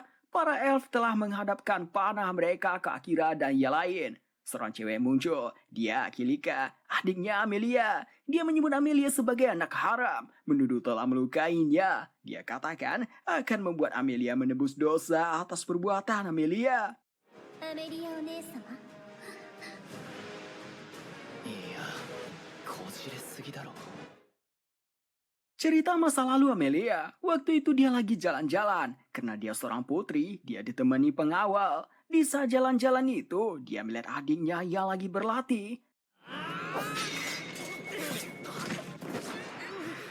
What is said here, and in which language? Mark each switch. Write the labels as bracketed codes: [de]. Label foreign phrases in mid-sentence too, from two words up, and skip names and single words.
[id] Para elf telah menghadapkan panah mereka ke Akira dan yang lain. Seorang cewek muncul, dia Kilika, adiknya Amelia. Dia menyebut Amelia sebagai anak haram, menuduh telah melukainya. Dia katakan akan membuat Amelia menebus dosa atas perbuatan Amelia. [ja] アメリアお姉様いや、こじれすぎだろ。 [id] Cerita masa lalu Amelia, waktu itu dia lagi jalan-jalan. Karena dia seorang putri, dia ditemani pengawal. Di saat jalan-jalan itu, dia melihat adiknya yang lagi berlatih.